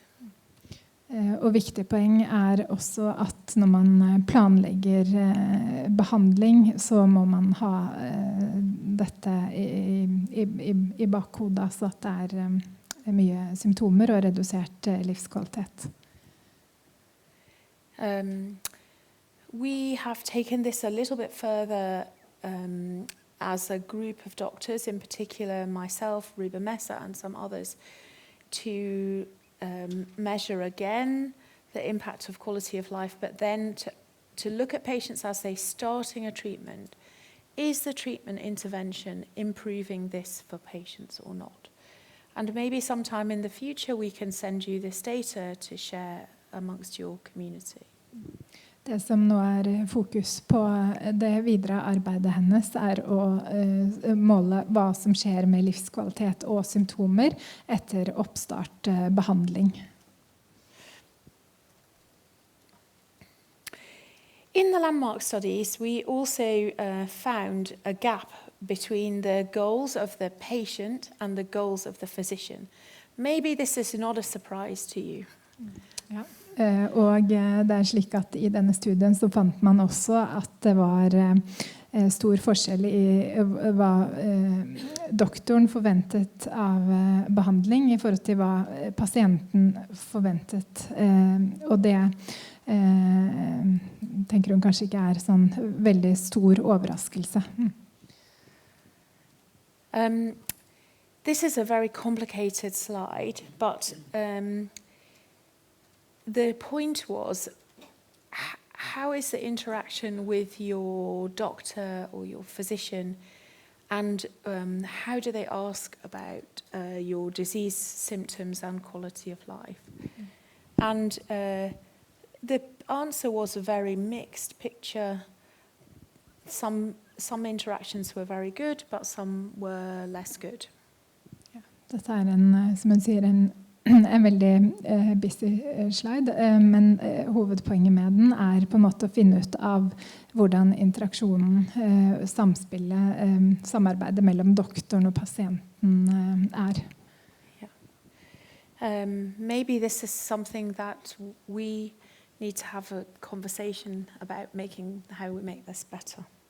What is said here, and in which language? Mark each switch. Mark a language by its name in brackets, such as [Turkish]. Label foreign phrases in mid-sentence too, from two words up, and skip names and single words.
[Norwegian] Og viktig poeng er også at når man planlegger behandling, så må man ha dette i bakhodet, så at det mye symptomer og redusert livskvalitet. [English] We have taken this a little bit further as a group of doctors, in particular myself, Ruben Messer, and some others, to measure again the impact of quality of life, but then to look at patients as they're starting a treatment. Is the treatment intervention improving this for patients or not? And maybe sometime in the future we can send you this data to share amongst your community. [Norwegian] Det som nå fokus på det videre arbeidet hennes å måle hva som skjer med livskvalitet og symptomer etter oppstart behandling. [English] In the landmark studies, we also found a gap between the goals of the patient and the goals of the physician. Maybe this is not a surprise to you. [Norwegian] Ja. Og det slik at i denne studien så fant man også at det var stor forskjell i hva doktoren forventet av behandling i forhold til hva pasienten forventet. Og det tenker hun kanskje ikke sånn veldig stor overraskelse. [English] This is a very complicated slide, but the point was, how is the interaction with your doctor or your physician, and how do they ask about your disease symptoms and quality of life? And the answer was a very mixed picture. Some interactions were very good, but some were less good. [Norwegian] Ja, dette som hun sier, en veldig [English] busy slide, [Norwegian] men hovedpoenget med den på en måte å finne ut av hvordan interaksjonen, samspillet, samarbeidet mellom doktoren og pasienten [English] Yeah. Maybe this is something that we need to have a conversation about how we make this better.